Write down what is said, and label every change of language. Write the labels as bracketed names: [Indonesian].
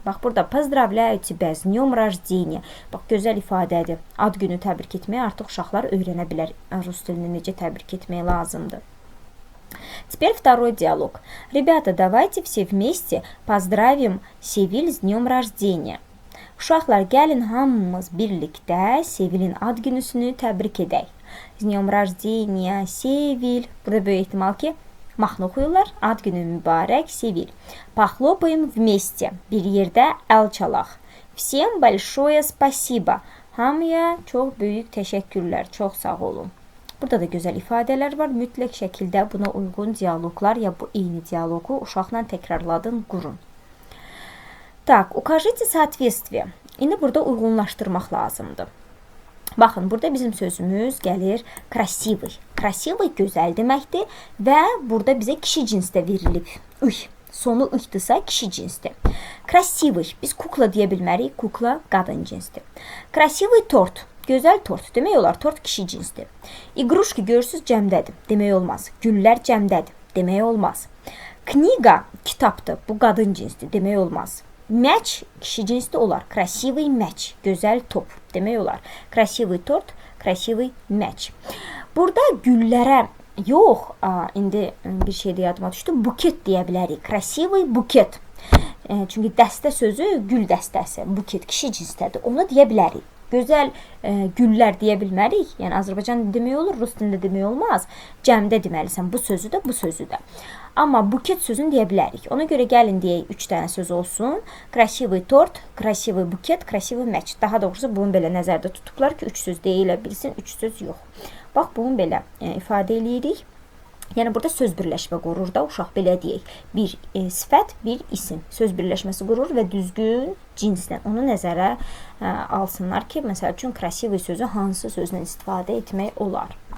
[Azerbaijani] Bax, burada [Russian] поздравляю тебя с днем рождения. [Azerbaijani] Bax, gözəl ifadədir. Ad günü təbrik etməyi artıq uşaqlar öyrənə bilər. Rus dilini necə təbrik etmək lazımdır. [Russian] Теперь второй диалог. Ребята, давайте все вместе поздравим Sevil с днем rождения. [Azerbaijani] Uşaqlar, gəlin hamımız birlikdə Sevilin ad günüsünü təbrik edək. [Russian] С днем rождения, Sevil. [Azerbaijani] Burada böyük ehtimal ki, mahnı oxuyurlar. Ad günü mübarək, Sevil. [Russian] Похлопаем вместе. [Azerbaijani] Bir yerdə əl çalaq. [Russian] Всем большое спасибо. [Azerbaijani] Hamıya çox böyük təşəkkürlər. Çox sağ olun. Burada da gözəl ifadələr var. Mütləq şəkildə buna uyğun dialoqlar ya bu eyni dialoqu uşaqla təkrarladın, qurun. [Russian] Так, укажите соответствие. [Azerbaijani] İndi burada uyğunlaşdırmaq lazımdır. Baxın, burada bizim sözümüz gəlir красивый. Красивый gözəl deməkdir və burada bizə kişi cinsdə verilib. Sonu ıxdısa kişi cinsdir. [Russian] Красивый. [Azerbaijani] Biz kukla deyə bilmərik. Kukla qadın cinsdir. [Russian] Красивый торт. [Azerbaijani] Gözəl tort. Demək olar, tort kişi cinsdir. İqruşki görürsüz cəmdədir. Demək olmaz. Güllər cəmdədir. Demək olmaz. Kniga kitabdır. Bu qadın cinsdir. Demək olmaz. Мяч kişi cinsdə olar. [Russian] Красивый мяч. [Azerbaijani] Gözəl top. Demək olar. [Russian] Красивый торт, красивый мяч. [Azerbaijani] Burada güllərə yox, indi bir şey də yadıma düşdü. Buket deyə bilərik. Красивый buket. Çünki dəstə sözü gül dəstəsi. Buket kişi cinsdədir. Onu deyə bilərik. Gözəl güllər deyə bilmərik. Yəni Azərbaycan demək olur, Rus dilində demək olmaz. Cəmdə deməlisən bu sözü də, bu sözü də. Amma buket sözünü deyə bilərik. Ona görə gəlin deyək 3 dənə söz olsun. [Russian] Красивый торт, красивый buket, красивый мяч. [Azerbaijani] Daha doğrusu bunu belə nəzərdə tutublar ki, 3 söz deyilə bilsin, 3 söz yox. Bax, bunu belə ifadə eləyirik. Yəni burada söz birləşmə qurur da, uşaq belə deyək. Bir sifət, bir isim. Söz birləşməsi qurur və düzgün cinslə onu nəzərə alsınlar ki, məsəl üçün красивый sözü hansı sözlə istifadə etmək olar.